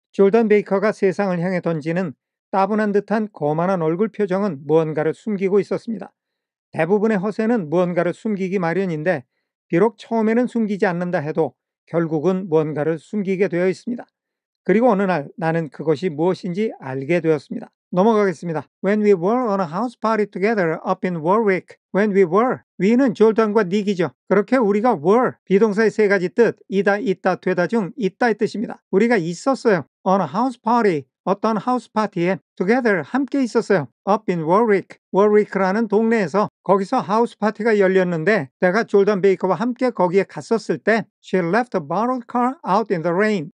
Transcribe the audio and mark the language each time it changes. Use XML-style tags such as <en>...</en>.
<ko>졸단 베이커가 세상을 향해 던지는 따분한 듯한 거만한 얼굴 표정은 무언가를 숨기고 있었습니다. 대부분의 허세는 무언가를 숨기기 마련인데 비록 처음에는 숨기지 않는다 해도 결국은 무언가를 숨기게 되어 있습니다. 그리고 어느 날 나는 그것이 무엇인지 알게 되었습니다. 넘어가겠습니다.</ko> <en>When we were on a house party together up in Warwick. When we were.</en> <ko>we는 졸단과 닉이죠. 그렇게 우리가 were. 비동사의 세 가지 뜻. 이다, 있다, 되다 중 있다의 뜻입니다. 우리가 있었어요.</ko> <en>On a house party.</en> <ko>어떤 하우스 파티에 together 함께 있었어요.</ko> <en>Up in Warwick.</en> <ko>Warwick라는 동네에서 거기서 하우스 파티가 열렸는데 내가 졸단 베이커와 함께 거기에 갔었을 때</ko> <en>She left a borrowed car out in the rain.</en>